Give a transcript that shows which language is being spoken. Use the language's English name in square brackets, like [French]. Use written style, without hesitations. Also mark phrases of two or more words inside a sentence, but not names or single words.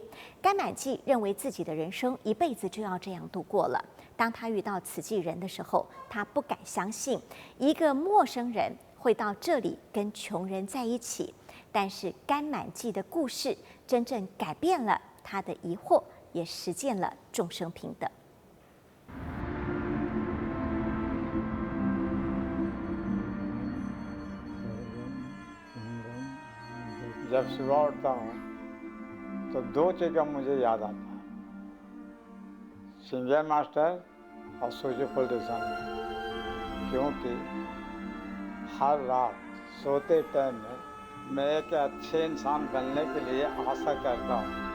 [Chinese] 甘满季认为自己的人生一辈子就要这样度过了。当他遇到慈济人的时候，他不敢相信一个陌生人会到这里跟穷人在一起。但是甘满季的故事真正改变了他的疑惑，也实践了众生平等。 [Hindi] जब सुबह उठता हूँ तो 2 चीज़ मुझे याद आता है, सिंगर मास्टर और सूर्य फुलदेशन, क्योंकि हर रात सोते टाइम में मैं एक अच्छे इंसान बनने के लिए आशा करता हूँ।